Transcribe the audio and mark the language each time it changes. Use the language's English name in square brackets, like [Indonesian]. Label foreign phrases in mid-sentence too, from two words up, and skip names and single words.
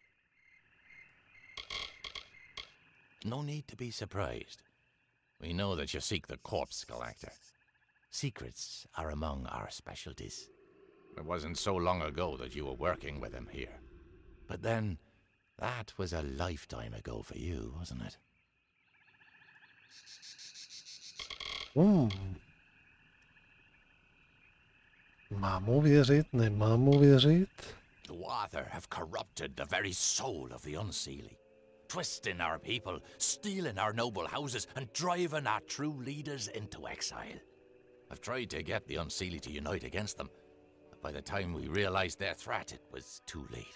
[English] No need to be surprised. We know that you seek the Corpse Collector. Secrets are among our specialties. It wasn't so long ago that you were working with him here. But then, that was a lifetime ago for you, wasn't it? [Czech] Mám mu věřit, nemám mu věřit? [English] The Tuatha have corrupted the very soul of the Unseelie, twisting our people, stealing our noble houses, and driving our true leaders into exile. I've tried to get the Unseelie to unite against them, but by the time we realized their threat, it was too late.